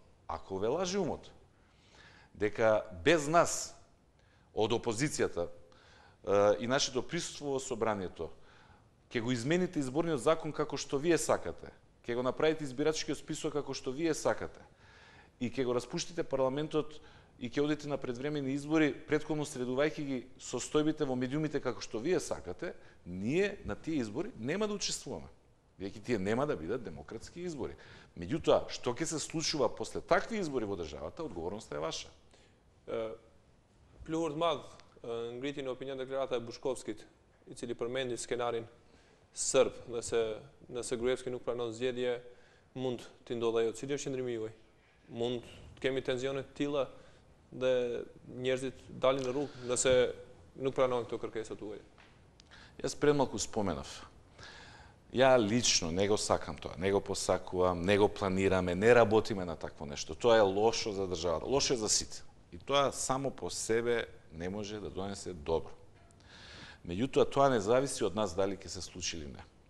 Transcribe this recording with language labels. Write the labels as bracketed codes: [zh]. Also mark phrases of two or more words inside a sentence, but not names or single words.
[mk] Ако ве лажи умот дека без нас од опозицијата и нашето присуство во собранието ќе го измените изборниот закон како што вие сакате, ќе го направите избирачкиот список како што вие сакате и ќе го распуштите парламентот и ќе одите на предвремени избори, претходно средувајќи ги состојбите во медиумите како што вие сакате, ние на тие избори нема да учествуваме. Веќе тие нема да бидат демократски избори. Меѓутоа, што ќе се случува после такви избори во државата, одговорноста е ваша. [sq] Pluhur të madh ngriti në opinion deklarata e Bushkovskit, i cili përmendi skenarin serb, nëse Gruevski nuk pranon zgjedhje, mund t'i ndodhë ajo. Cili është qëndrimi juaj? Mund të kemi tensione të tilla dhe njerëzit dalin në rrugë nëse nuk pranojnë këto kërkesa tuaja? [mk] Јас пред малку споменав. Ја лично не го сакам тоа, не го посакувам, не го планираме, не работиме на такво нешто. Тоа е лошо за државата, лошо е за сите. И тоа само по себе не може да донесе добро. Меѓутоа, тоа не зависи од нас дали ќе се случи или не.